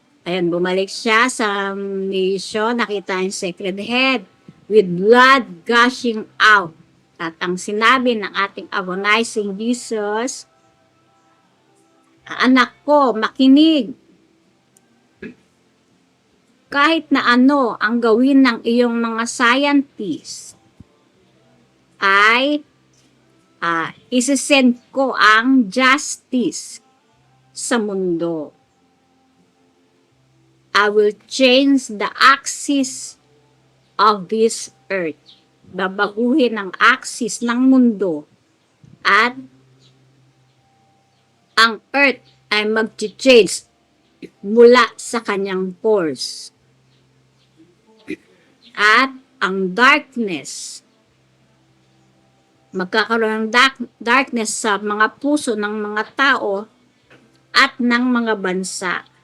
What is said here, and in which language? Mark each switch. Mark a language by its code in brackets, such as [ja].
[tl] Ayan, bumalik siya sa nation. Nakita yung [en] sacred head with blood gushing out. [tl] At ang sinabi ng ating agonizing Jesus, "Anak ko, makinig. Kahit na ano ang gawin ng iyong mga scientists, ay isisend ko ang justice sa mundo. [en] I will change the axis of this earth." [tl] Babaguhin ang axis ng mundo at ang earth ay mag-change mula sa kanyang course. At ang darkness, magkakaroon ng darkness sa mga puso ng mga tao at ng mga bansa.